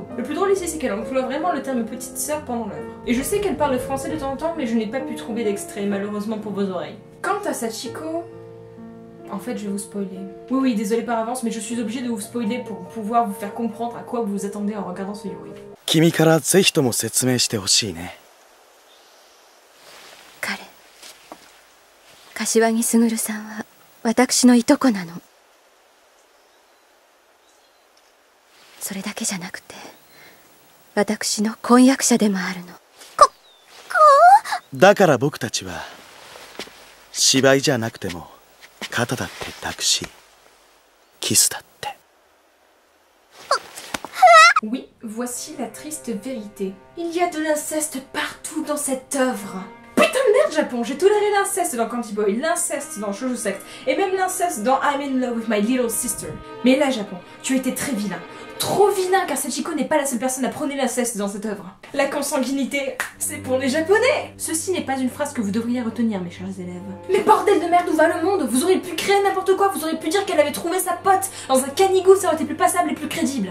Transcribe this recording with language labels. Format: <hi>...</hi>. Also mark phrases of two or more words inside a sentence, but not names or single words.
<fr>Le plus drôle ici c'est qu'elle emploie vraiment le terme petite sœur pendant l'œuvre. Et je sais qu'elle parle le français de temps en temps mais je n'ai pas pu trouver d'extrait malheureusement pour vos oreilles. Quant à Sachiko... En fait je vais vous spoiler. Oui désolé par avance mais je suis obligée de vous spoiler pour pouvoir vous faire comprendre à quoi vous vous attendez en regardant ce Yuri.</fr> <ja>君からぜひとも説明してほしいね。彼、柏木卓さんは私のいとこなの。それだけじゃなくて私の婚約者でもあるの。だから僕たちは芝居じゃなくても肩だって抱くしキスだって。</ja> <fr>Oui, voici la triste vérité. Il y a de l'inceste partout dans cette œuvre. Putain de merde Japon, j'ai toléré l'inceste dans Candy Boy, l'inceste dans Shoujo Sect, et même l'inceste dans I'm in love with my little sister. Mais là Japon, tu as été très vilain. Trop vilain car Sachiko n'est pas la seule personne à prôner l'inceste dans cette œuvre. La consanguinité, c'est pour les japonais. Ceci n'est pas une phrase que vous devriez retenir mes chers élèves. Mais bordel de merde, où va le monde? Vous auriez pu créer n'importe quoi, vous auriez pu dire qu'elle avait trouvé sa pote dans un canigo, ça aurait été plus passable et plus crédible.</fr>